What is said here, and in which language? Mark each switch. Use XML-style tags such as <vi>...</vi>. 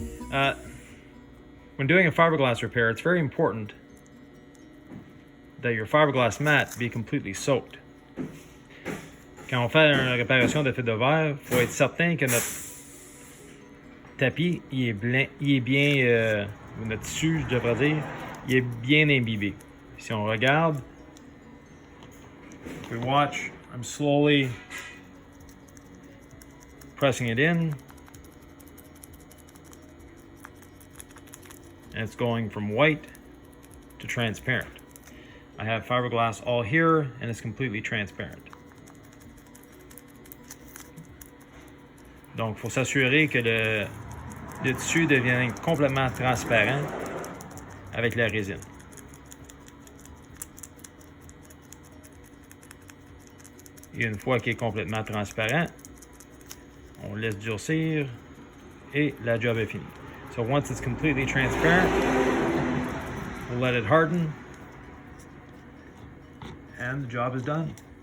<en>When doing a fiberglass repair, it's very important that your fiberglass mat be completely soaked.</en> <fr>Quand on fait une réparation de fil de verre, il faut être certain que notre tapis il est bien, ou notre tissu, je devrais dire, il est bien imbibé. Si on regarde,</fr> <en>if we watch, I'm slowly pressing it in. And it's going from white to transparent. I have fiberglass all here and it's completely transparent.</en> <fr>Donc, il faut s'assurer que le tissu devienne complètement transparent avec la résine. Et une fois qu'il est complètement transparent, on laisse durcir et la job est finie.</fr> <en>So once it's completely transparent, we'll let it harden and the job is done.</en>